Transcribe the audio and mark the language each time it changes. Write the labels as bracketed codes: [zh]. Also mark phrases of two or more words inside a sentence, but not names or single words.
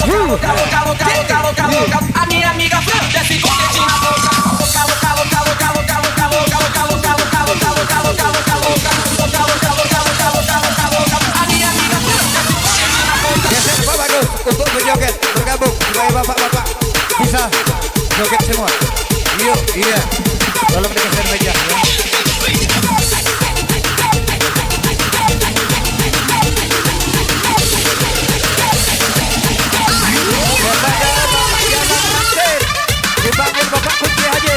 [pt] A minha amiga desce com o dedinho na boca. A minha amiga [id] Geser Pak Bagus untuk berjoget bergabung supaya bapak-bapak bisa joget semua. Yuk, iya. Tolong digeser meja ya. Dipanggil Bapak Kunci Haji.